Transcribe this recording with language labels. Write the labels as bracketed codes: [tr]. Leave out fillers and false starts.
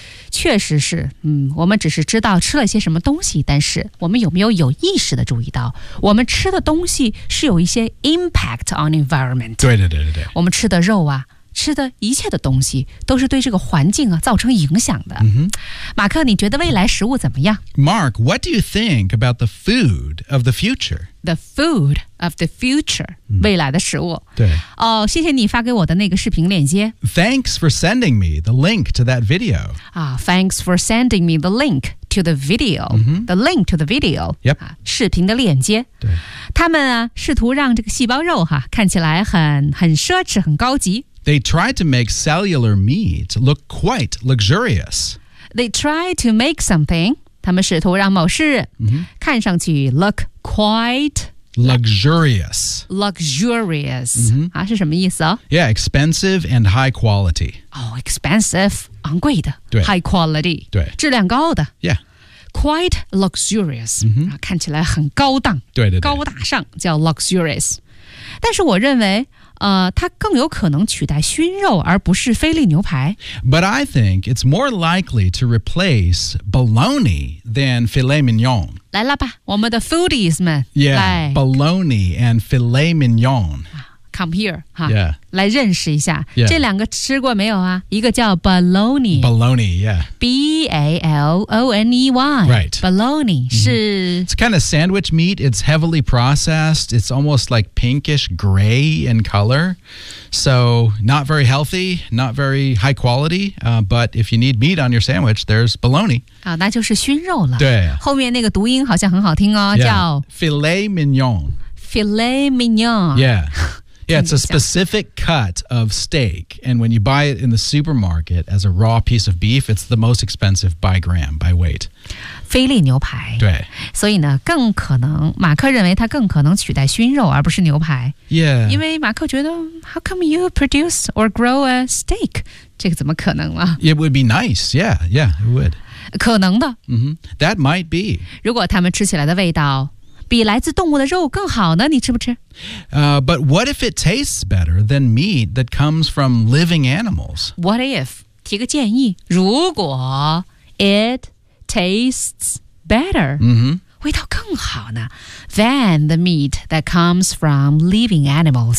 [zh] 确实是，我们只是知道吃了些什么东西，但是我们有没有有意识的注意到，我们吃的东西是有一些 [en] impact on environment。 [zh] 对对对对对。我们吃的肉啊，吃的一切的东西都是对这个环境啊造成影响的。 [en] Mm-hmm. [zh] 马克，你觉得未来食物怎么样 [en] ？Mark, what do you think about the food of the future? The food of the future,、 [zh] 未来的食物。对。哦，谢谢你发给我的那个视频链接。 [en] Thanks for sending me the link to that video. Thanks for sending me the link to the video.、 Mm-hmm. The link to the video. Yep.、 [zh] 视频的链接。对。他们啊，试图让这个细胞肉哈看起来很奢侈，很高级。 [en] They tried to make cellular meat look quite luxurious. They tried to make something. [zh] 他们试图让某事看上去 [en] look quite luxurious. Luxurious、 mm-hmm. [zh] 啊、是什么意思、哦、 [en] Yeah, expensive and high quality. Oh, expensive, [zh] 昂贵的 [en] high quality, [zh] 对质量高的 [en] Yeah. Quite luxurious,、 mm-hmm. [zh] 看起来很高档对对对高大上叫 luxurious. 但是我认为它更有可能取代熏肉而不是菲力牛排。 [en] But I think it's more likely to replace bologna than filet mignon. [zh] 来了吧我们的 foodies 们。 [en] Yeah, [zh] 来 [en] bologna and filet mignon. Come here, 哈、 yeah. [zh] 来认识一下、 [en] yeah. [zh] 这两个吃过没有啊一个叫 bologna。 [en] Bologna, yeah. B-A-L-O-N-E-Y. Right. Bologna 是、 It's kind of sandwich meat. It's heavily processed. It's almost like pinkish gray in color. So not very healthy, not very high quality.、but if you need meat on your sandwich, there's bologna.、 [zh] 那就是熏肉了。对。后面那个读音好像很好听哦、 [en] yeah. [zh] 叫 [en] filet mignon. Filet mignon. Yeah. Yeah, it's a specific cut of steak. And when you buy it in the supermarket as a raw piece of beef, it's the most expensive by gram, by weight. [zh] 菲力牛排。对。所以呢，更可能，马克认为它更可能取代熏肉而不是牛排。 [en] Yeah. [zh] 因为马克觉得 [en] how come you produce or grow a steak? [zh] 这个怎么可能了？ [en] It would be nice. Yeah, yeah, it would. [zh] 可能的。 [en] Mm-hmm. That might be. [zh] 如果他们吃起来的味道比来自动物的肉更好呢，你吃不吃？ [en] But what if it tastes better than meat that comes from living animals? What if? [zh] 提个建议， [en] 如果 it tastes better,、 mm-hmm. [zh] 味道更好呢 [en] than the meat that comes from living animals.